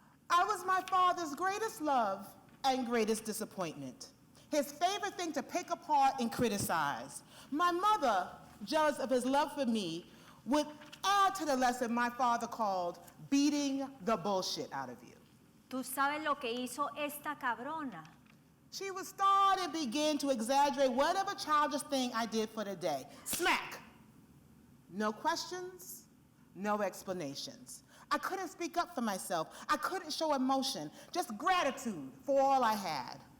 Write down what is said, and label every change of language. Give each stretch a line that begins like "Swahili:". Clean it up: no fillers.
English: I was my father's greatest love and greatest disappointment. His favorite thing to pick apart and criticize. My mother, jealous of his love for me, would add to the lesson my father called beating the bullshit out of you.
Spanish: Tú sabes lo que hizo esta cabrona.
English: She would start and begin to exaggerate whatever childish thing I did for the day. Smack! No questions, no explanations. I couldn't speak up for myself. I couldn't show emotion, just gratitude for all I had.